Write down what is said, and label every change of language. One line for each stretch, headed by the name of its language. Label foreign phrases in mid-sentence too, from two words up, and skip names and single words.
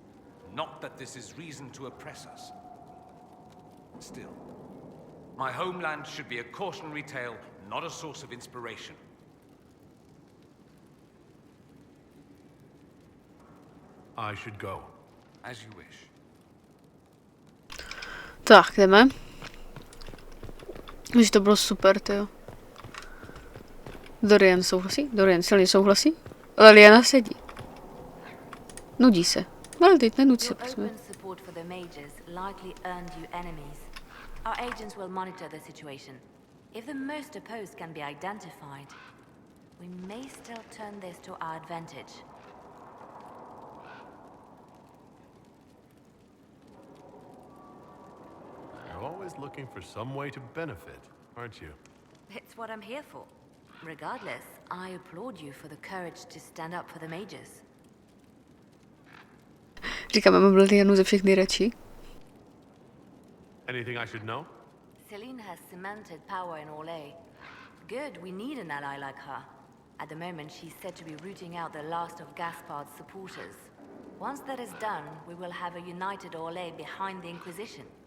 English: Not that this is reason to oppress us. Still, my homeland should be a cautionary tale, not a source of inspiration. I should go. As you wish.
Czech: Tak, jdeme. Už to bylo super, tyjo. Dorian souhlasí? Dorian silně souhlasí? Ale Liana sedí. Nudí se. Ale teď nenuď se, prosím.
English: Your open support for the mages likely earned you enemies. Our agents will monitor the situation. If the most opposed can be identified, we may still turn this to our advantage. You're always looking for some way to benefit, aren't you? It's what I'm here for. Regardless, I applaud you for the courage to stand up for the mages.
Czech: Říkám, mám Lianu ze všech nejradši.
English: Anything I should know? Celine has cemented power in Orlais. Good, we need an ally like her. At the moment, she's said to be rooting out the last of Gaspard's supporters. Once that is done, we will have a united Orlais behind the Inquisition.